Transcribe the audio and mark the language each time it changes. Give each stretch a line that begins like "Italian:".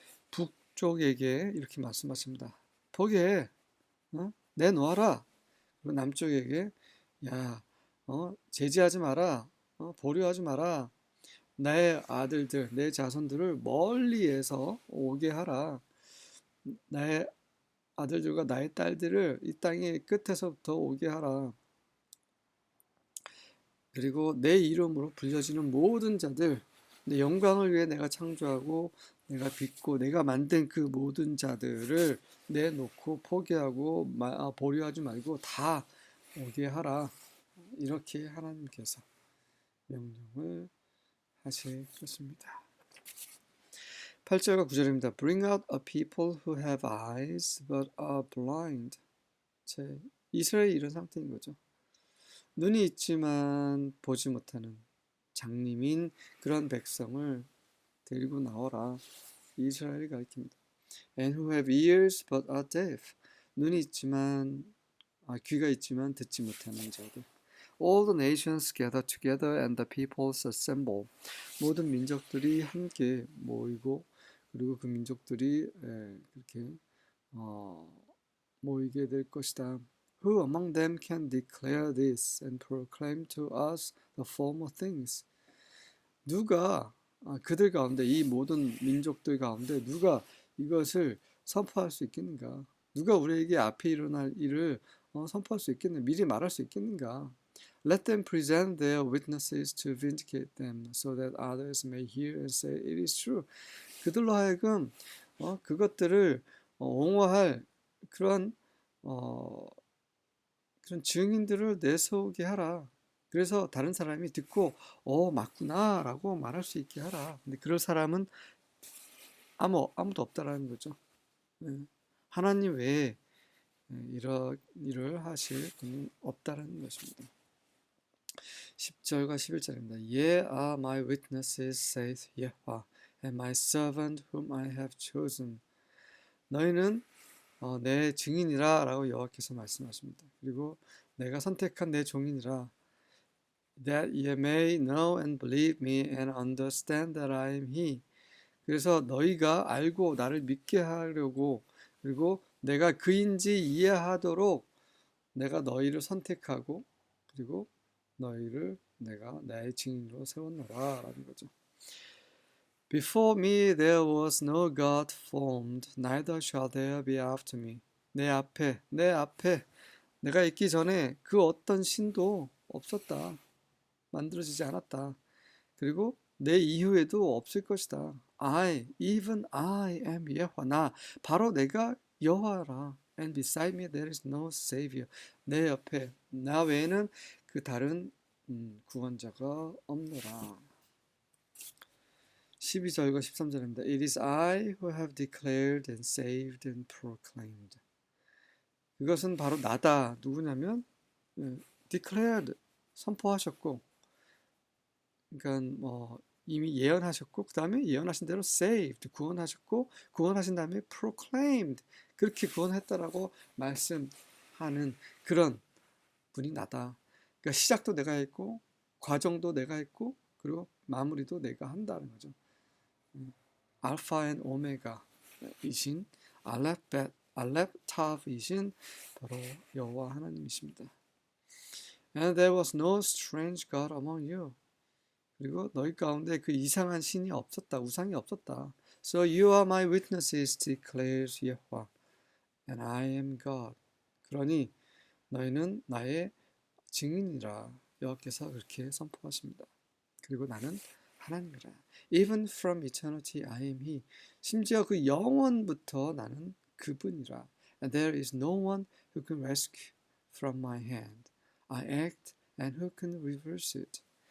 Korean: 북쪽에게 이렇게 말씀하십니다. 포기해, 내놓아라. 그리고 남쪽에게, 야, 제지하지 마라, 보류하지 마라. 나의 아들들, 내 자손들을 멀리에서 오게 하라. 나의 아들들과 나의 딸들을 이 땅의 끝에서부터 오게 하라. 그리고 내 이름으로 불려지는 모든 자들, 내 영광을 위해 내가 창조하고 내가 빚고 내가 만든 그 모든 자들을 내놓고 포기하고 보류하지 말고 다 오게 하라. 이렇게 하나님께서 명령을 하실 것입니다. 8절과 9절입니다.
English: Bring out a people who have eyes but are blind.
Korean: 이스라엘이 이런 상태인 거죠. 눈이 있지만 보지 못하는 장님인 그런 백성을 데리고 나오라. 이스라엘을 가리킵니다.
English: And who have ears but are deaf.
Korean: 눈이 있지만 귀가 있지만 듣지 못하는 자들.
English: All the nations gather together and the peoples assemble.
Korean: 모든 민족들이 함께 모이고 그리고 그 민족들이 그렇게 모이게 될 것이다.
English: Who among them can declare this and proclaim to us the former things?
Korean: 누가 그들 가운데 이 모든 민족들 가운데 누가 이것을 선포할 수 있겠는가? 누가 우리에게 앞에 일어날 일을 선포할 수 있겠는가? 미리 말할 수 있겠는가?
English: Let them present their witnesses to vindicate them, so that others may hear and say it is true.
Korean: 그들로 하여금 그것들을 옹호할 그런 증인들을 내세우게 하라. 그래서 다른 사람이 듣고 맞구나라고 말할 수 있게 하라. 근데 그럴 사람은 아무도 없다라는 거죠. 하나님 외에 이런 일을 하실 분은 없다라는 것입니다. 10절과 11절입니다.
English: Ye are my witnesses, saith Yahweh, and my servant whom I have chosen.
Korean: 너희는 내 증인이라 라고 여호와께서 말씀하십니다. 그리고 내가 선택한 내 종인이라.
English: That ye may know and believe me and understand that I am he.
Korean: 그래서 너희가 알고 나를 믿게 하려고 그리고 내가 그인지 이해하도록 내가 너희를 선택하고 그리고 너희를 내가 나의 증인으로 세웠노라 라는 거죠.
English: Before me there was no God formed, neither shall there be after me.
Korean: 내 앞에 내가 있기 전에 그 어떤 신도 없었다. 만들어지지 않았다. 그리고 내 이후에도 없을 것이다.
English: even I am 여호와.
Korean: 나 바로 내가 여호와라.
English: And beside me there is no savior.
Korean: 내 옆에 나 외에는 그 다른 구원자가 없노라. 12절과 13절입니다.
English: It is I who have declared and saved and proclaimed.
Korean: 그것은 바로 나다. 누구냐면 declared 선포하셨고, 그러니까 이미 예언하셨고, 그 다음에 예언하신 대로 saved 구원하셨고, 구원하신 다음에 proclaimed 그렇게 구원했다라고 말씀하는 그런 분이 나다. 그러니까 시작도 내가 했고, 과정도 내가 했고, 그리고 마무리도 내가 한다는 거죠. 알파 앤 오메가이신 알렙 탑이신 바로 여호와 하나님이십니다.
English: And there was no strange God among you.
Korean: 그리고 너희 가운데 그 이상한 신이 없었다. 우상이 없었다.
English: So you are my witnesses, declares Yahweh, and I am God.
Korean: 그러니 너희는 나의 증인이라 여호와께서 그렇게 선포하십니다. 그리고 나는 하나님이라.
English: Even from eternity I am he.
Korean: 심지어 그 영원부터 나는 그분이라.
English: And there is no one who can rescue from my hand. I act and who can reverse it.